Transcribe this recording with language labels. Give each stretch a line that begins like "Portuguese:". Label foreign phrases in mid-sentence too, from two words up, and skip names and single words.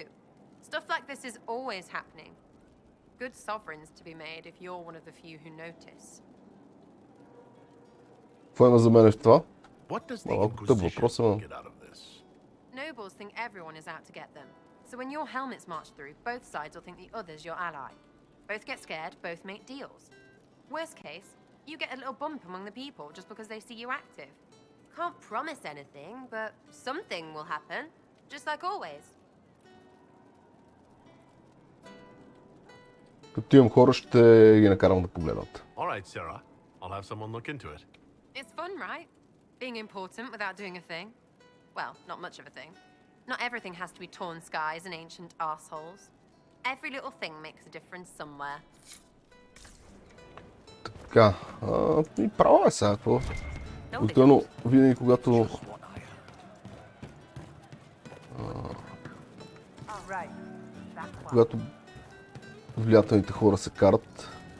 English: Stuff like this is always happening. Good sovereigns to be made if you're one of the few who notice.
Bulgarian: Какво има за мен в това?
English: What does the
Bulgarian: Малко тъп въпрос,
English: Inquisition get out of this? Nobles think everyone is out to get them. So when your helmets march through, both sides will think the other's your ally. Both get scared, both make deals. Worst case, you get a little bump among the people just because they see you active. Can't promise anything, but something will happen, just like always.
Bulgarian: Като имам хора, ще ги накарам да погледнат.
English: All right, Sarah. I'll have someone look into it. It's fun, right? Being important without doing a thing. Well, not much of a thing. Not everything has to be torn skies and ancient arseholes. Every little thing makes a difference somewhere.
Bulgarian: Така, и права е сега, какво? Обикновено, винаги когато когато влиятелните хора се карат.